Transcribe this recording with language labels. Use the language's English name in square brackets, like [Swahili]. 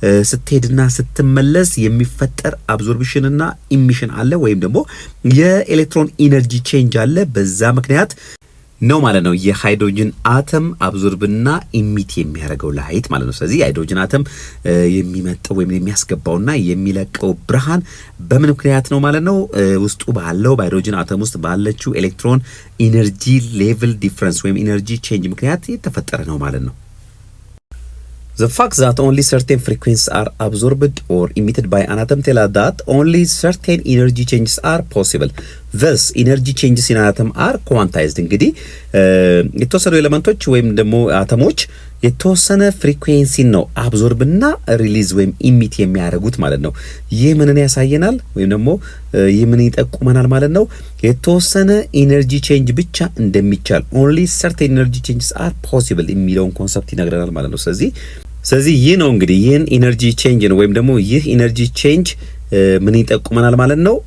[Amharic] ስትሄድና ስትመለስ የሚፈጠር አብዞርፕሽን እና ኢሚሽን አለ ወይም ደግሞ የኤሌክትሮን ኢነርጂ ቼንጅ አለ። በዛ ምክንያት ነው ማለት ነው የሃይድሮጅን አተም አብዞርብና ኢሚት የሚያደርገው ላይት ማለት ነው። ስለዚህ የሃይድሮጅን አተም የሚመጣው ወይም የሚያስገባውና የሚለቀው ብርሃን በምን ምክንያት ነው ማለት ነው? ውስጡ ባለው በሃይድሮጅን አተም ውስጥ ባለችው ኤሌክትሮን ኢነርጂ ሌቭል ዲፍረንስ ወይም ኢነርጂ ቼንጅ ምክንያት የተፈጠረ ነው ማለት ነው። [English] The fact that only certain frequencies are absorbed or emitted by an atom tells us that only certain energy changes are possible. Thus, energy changes in an atom are quantized. [Amharic] እንግዲህ የተወሰኑ ኤሌመንቶች ወይም ደግሞ አተሞች የተወሰነ ፍሪኩዌንሲ ነው አብዞርብ እና ሪሊዝ ወይም ኢሚት የሚያደርጉት ማለት ነው። ይህ ምንን ያሳየናል ወይም ደግሞ ይህ ምን ይጠቁመናል ማለት ነው? የተወሰነ ኢነርጂ ቼንጅ ብቻ እንደሚቻል [English] only certain energy changes are possible [Amharic] የሚለውን ኮንሰፕት ይነግረናል ማለት ነው። ስለዚህ ይህ ነው እንግዲህ ይህን ኢነርጂ ቼንጅ ነው ወይም ደግሞ ይህ ኢነርጂ ቼንጅ ምን ይጠቁመናል ማለት ነው?